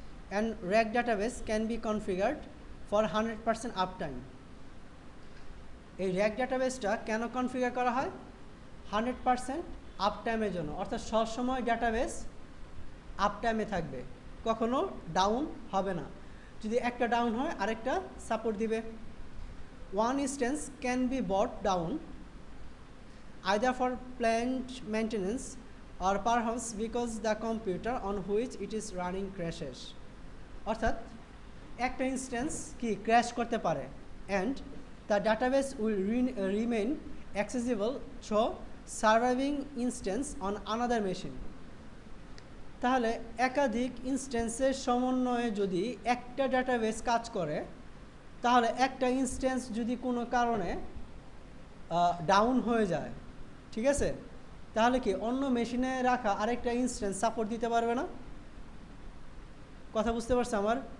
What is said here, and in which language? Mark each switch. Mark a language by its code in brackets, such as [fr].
[en] And rack database can be configured for 100% up time. [bn] এই rack ডাটাবেসটা কেন configure করা হয়? 100% আপ টাইমের জন্য। অর্থাৎ সবসময় ডাটাবেস আপ টাইমে থাকবে, কখনো ডাউন হবে না। যদি একটা ডাউন হয় আরেকটা সাপোর্ট দিবে। [en] One instance can be brought down either for planned maintenance or perhaps because the computer on which it is running crashes. [bn] অর্থাৎ একটা ইনস্ট্যান্স কি ক্র্যাশ করতে পারে [en] and the database will remain accessible through surviving instance on another machine. [bn] তাহলে একাধিক ইনস্ট্যান্সের সমন্বয়ে যদি একটা ডাটাবেস কাজ করে তাহলে একটা ইনস্ট্যান্স যদি কোনো কারণে ডাউন হয়ে যায়, ঠিক আছে, তাহলে কি অন্য মেশিনে রাখা আরেকটা ইনস্ট্যান্স সাপোর্ট দিতে পারবে না? কথা বুঝতে পারছো আমার?